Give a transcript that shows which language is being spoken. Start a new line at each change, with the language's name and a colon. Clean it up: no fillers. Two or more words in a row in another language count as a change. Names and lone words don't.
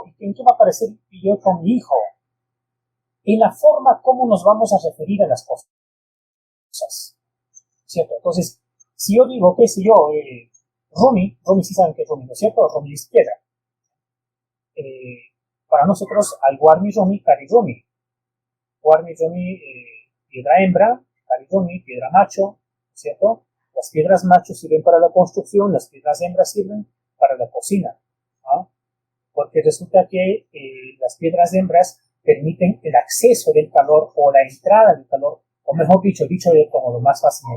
Spanish: ¿Y en qué va a parecer yo con mi hijo? En la forma como nos vamos a referir a las cosas, ¿cierto? Entonces, si yo digo, qué sé yo, Rumi sí saben que es Rumi, ¿no es cierto? Rumi es piedra. Para nosotros hay
Quechua: Warmi Rumi, Kari Rumi. Warmi Rumi,
Spanish: piedra hembra,
Quechua: Kari Rumi,
Spanish: piedra macho, ¿no es cierto? Las piedras machos sirven para la construcción, las piedras hembras sirven para la cocina, ¿no? Porque resulta que las piedras hembras permiten el acceso del calor o la entrada del calor, o mejor dicho de otro modo, más fácilmente.